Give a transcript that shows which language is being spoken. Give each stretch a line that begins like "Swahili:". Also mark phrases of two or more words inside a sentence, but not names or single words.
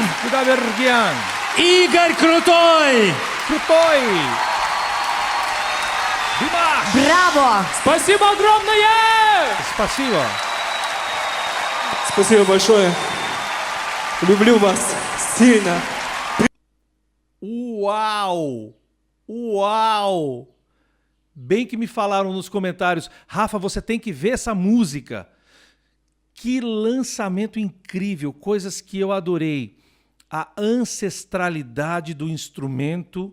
Russian: Кудайберген! Игорь Крутой! Крутой! Димаш! Браво! Спасибо огромное! Спасибо! Спасибо большое. Люблю вас сильно.
Portuguese: Uau! Uau! Bem que me falaram nos comentários, Rafa, você tem que ver essa música. Que lançamento incrível, coisas que eu adorei. A ancestralidade do instrumento.